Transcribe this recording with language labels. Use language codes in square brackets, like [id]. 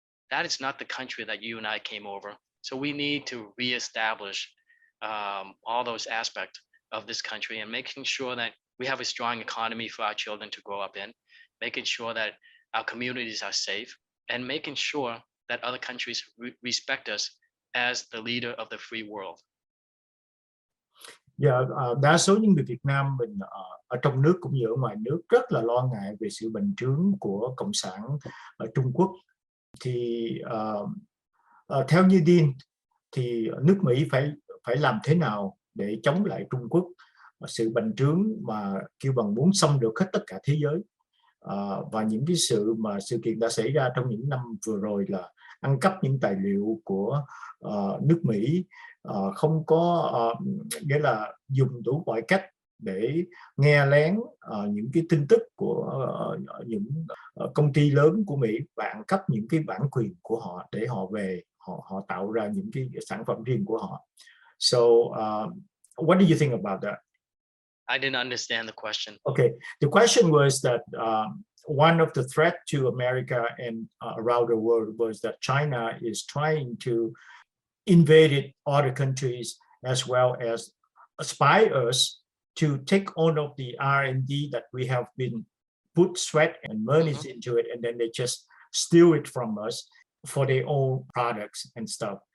[en] That is not the country that you and I came over. So we need to reestablish all those aspects of this country, and making sure that we have a strong economy for our children to grow up in, making sure that our communities are safe, and making sure that other countries respect us as the leader of the free world. [vi] Đa số những người Việt Nam mình ở trong nước cũng như ở ngoài nước rất là lo ngại về sự bành trướng của Cộng sản ở Trung Quốc. Thì theo như Dean thì nước Mỹ phải làm thế nào để chống lại Trung Quốc, sự bành trướng mà kêu bằng muốn xâm lược hết tất cả thế giới, và những cái sự kiện đã xảy ra trong những năm vừa rồi là ăn cắp những tài liệu của nước Mỹ, không có nghĩa là dùng đủ mọi cách để nghe lén những cái tin tức của những công ty lớn của Mỹ và ăn cắp những cái bản quyền của họ để họ về họ tạo ra những cái sản phẩm riêng của họ. [en] So what do you think about that? I didn't understand the question. Okay, the question was that one of the threat to America and around the world was that China is trying to invade other countries as well as spy us to take all of the R&D that we have been put sweat and money into it, and then they just steal it from us for their own products and stuff.